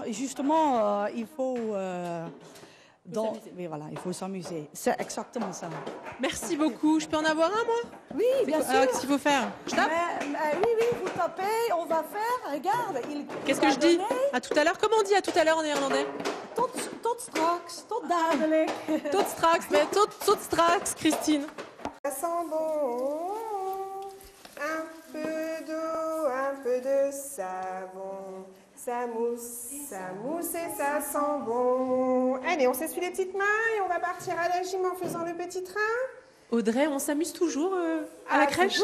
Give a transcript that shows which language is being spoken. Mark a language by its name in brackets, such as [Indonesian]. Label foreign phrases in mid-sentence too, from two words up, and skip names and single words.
[French] Et justement, il faut... mais voilà, il faut s'amuser. C'est exactement ça. Merci beaucoup. Je peux en avoir un, moi? Oui, bien sûr. Qu'est-ce qu'il faut faire? Je tape? Oui, vous tapez, on va faire. Regarde. Qu'est-ce que je dis? À tout à l'heure. Comment on dit à tout à l'heure en néerlandais? [Dutch] Tot straks, tot dadelijk. Tot straks, [French] mais [Dutch] tot straks, Christine. [French] Ça sent bon. Un peu d'eau, un peu de savon. Ça mousse et ça sent bon. Allez, on s'essuie les petites mains et on va partir à la gym en faisant le petit train. Audrey, on s'amuse toujours à la crèche?